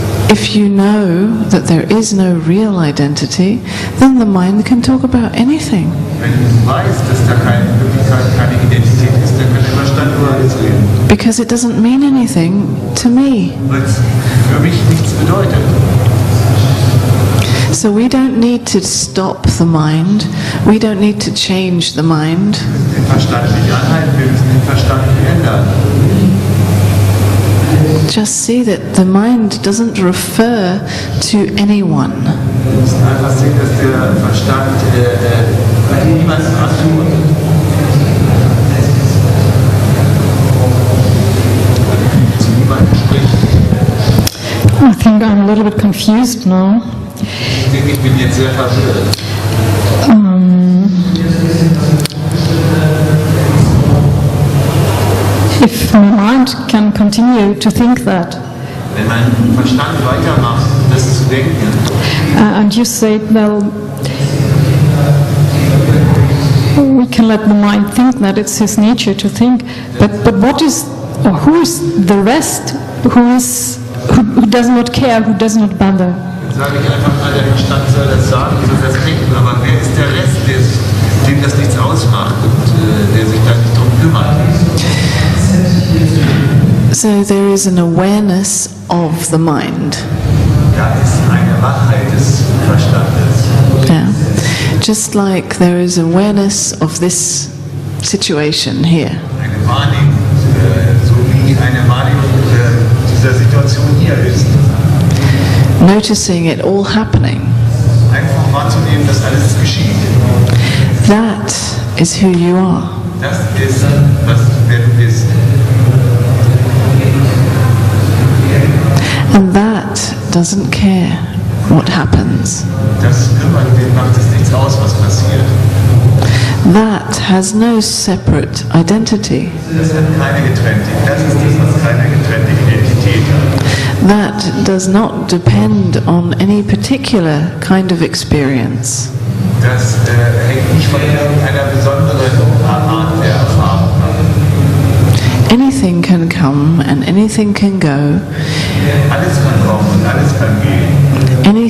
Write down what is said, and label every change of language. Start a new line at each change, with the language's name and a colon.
English: If you know that there is no real identity, then the mind can talk about anything.
German: Wenn du weißt, dass da in Wirklichkeit keine Identität ist, dann kann der Verstand über alles reden.
English: because it doesn't mean anything to me.
German: Weil es für mich nichts bedeutet.
English: So we don't need to stop the mind, we don't need to change the mind.
German: Wir müssen den Verstand nicht anhalten, wir müssen den Verstand nicht ändern.
English: Just see that the mind doesn't refer to anyone.
German: Wir müssen einfach sehen, dass der Verstand niemanden antwortet. Zu niemandem spricht.
English: I think I'm a little bit confused now.
German: Ich denke, ich bin jetzt sehr verwirrt.
English: If my mind can continue to think that,
German: Wenn mein Verstand weitermacht, das zu denken,
English: and you say, well, we can let the mind think that it's his nature to think, but what is, or who is the rest who does not care, who does not bother?
German: dann sage ich einfach mal, der Verstand soll das sagen, soll das denken, aber wer ist der Rest, dem das nichts ausmacht und der sich da nicht drum kümmert?
English: So there is an awareness of the mind.
German: Da ist eine Wachheit des Verstandes.
English: Yeah. Just like there is awareness of this situation here.
German: Eine Wahrnehmung, so wie eine Wahrnehmung dieser Situation hier ist.
English: Noticing it all happening.
German: Einfach wahrzunehmen, dass alles geschieht.
English: That is who you are.
German: Das ist, wer du bist.
English: And that doesn't care what happens.
German: Das kümmert, dem macht es nichts aus, was passiert.
English: That has no separate identity.
German: Das hat keine getrennte. Das ist das, was keine getrennte Identität hat.
English: That does not depend on any particular kind of experience.
German: Das hängt nicht von irgendeiner besonderen Art der Erfahrung ab.
English: Anything can come and anything can go.
German: Alles kann kommen und alles kann gehen.